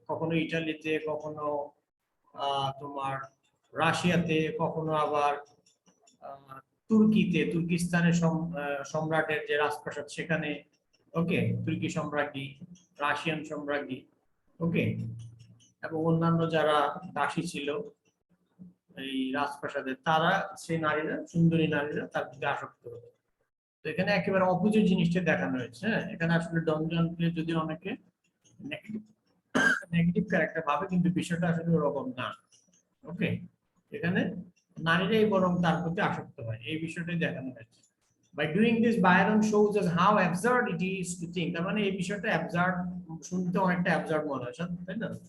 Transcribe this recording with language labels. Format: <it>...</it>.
<bn>কখনো ইটালিতে, কখনো তোমার রাশিয়াতে, কখনো আবার তুর্কিতে, তুর্কিস্তানের সম্রাটের যে রাজপ্রাসাদ সেখানে, ওকে, তুর্কি সম্রাজ্ঞী, রাশিয়ান সম্রাজ্ঞী, ওকে, এবং অন্যান্য যারা দাসী ছিল এই রাজপ্রাসাদের, তারা সেই নারীরা, সুন্দরী নারীরা তার প্রতি আসক্ত হতো। তো এখানে একেবারে অপোজিট জিনিসটা দেখানো হয়েছে। হ্যাঁ, এখানে আসলে ডনজনকে যদি অনেকে নেগেটিভ ক্যারেক্টার ভাবে, কিন্তু বিষয়টা আসলে ওরকম না। ওকে, এখানে নারীরাই বরং তার প্রতি আসক্ত হয়, এই বিষয়টাই দেখানো হয়েছে।</bn> <en>By doing this, Byron shows us how absurd it is to think.</en> <bn>তার মানে এই বিষয়টা অ্যাবসার্ড, শুনতে অনেকটা অ্যাবসার্ড মনে হয়, তাই না?</bn>